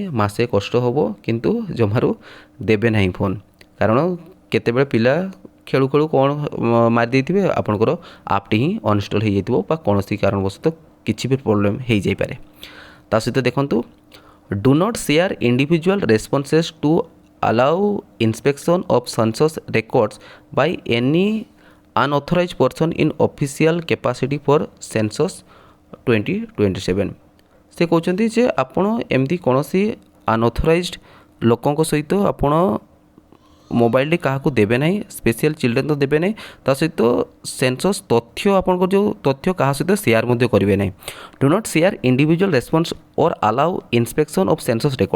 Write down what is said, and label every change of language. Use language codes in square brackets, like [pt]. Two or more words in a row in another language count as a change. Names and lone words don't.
[or] ମାସେ କଷ୍ଟ ହେବ କିନ୍ତୁ ଜମାରୁ ଦେବେ ନାହିଁ ଫୋନ୍, କାରଣ କେତେବେଳେ ପିଲା ଖେଳୁ ଖେଳୁ କ'ଣ ମାରି ଦେଇଥିବେ ଆପଣଙ୍କର ଆପ୍ଟି ହିଁ ଅନଇନଷ୍ଟଲ୍ ହୋଇଯାଇଥିବ ବା କୌଣସି କାରଣବଶତଃ କିଛି ବି ପ୍ରୋବ୍ଲେମ୍ ହୋଇଯାଇପାରେ। ତା ସହିତ ଦେଖନ୍ତୁ [en] do not share individual responses to allow inspection of census records by any unauthorized person in official capacity for census 2027। [or] ସେ କହୁଛନ୍ତି ଯେ ଆପଣ ଏମିତି କୌଣସି ଅନଅଥରାଇଜ୍ଡ ଲୋକଙ୍କ ସହିତ ଆପଣ ମୋବାଇଲଟି କାହାକୁ ଦେବେ ନାହିଁ, [en] special children [or] ତ ଦେବେ ନାହିଁ। ତା ସହିତ ସେନ୍ସସ୍ ତଥ୍ୟ ଆପଣଙ୍କର ଯେଉଁ ତଥ୍ୟ କାହା ସହିତ ସେୟାର ମଧ୍ୟ କରିବେ ନାହିଁ। [en] do not share individual response or allow inspection of census record.